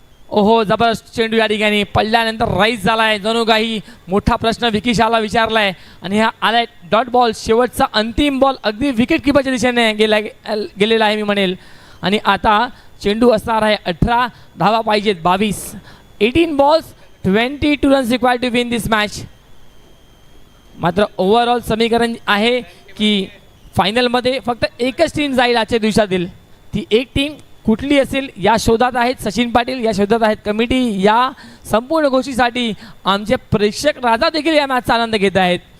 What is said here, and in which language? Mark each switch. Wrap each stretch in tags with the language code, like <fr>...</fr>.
<mr>ओहो, जबरदस्त चेंडू या ठिकाणी पडल्यानंतर राईज झाला आहे. जणू काही मोठा प्रश्न विकिशाला विचारला आहे आणि हा आलाय डॉट बॉल. शेवटचा अंतिम बॉल अगदी विकेट किपरच्या दिशेने गेलेला आहे मी म्हणेल. आणि आता चेंडू असणार आहे 18 धावा पाहिजेत.</mr> <en>18 balls 22 runs required to win this match.</en> <mr>मात्र ओव्हरऑल समीकरण आहे की फायनलमध्ये फक्त एकच टीम जाईल आजच्या दिवसातील. ती एक टीम कुठली असेल या शोधात आहेत सचिन पाटील, या शोधात आहेत कमिटी. या संपूर्ण गोष्टीसाठी आमचे प्रेक्षक राजा देखील या मॅचचा आनंद घेत आहेत.</mr>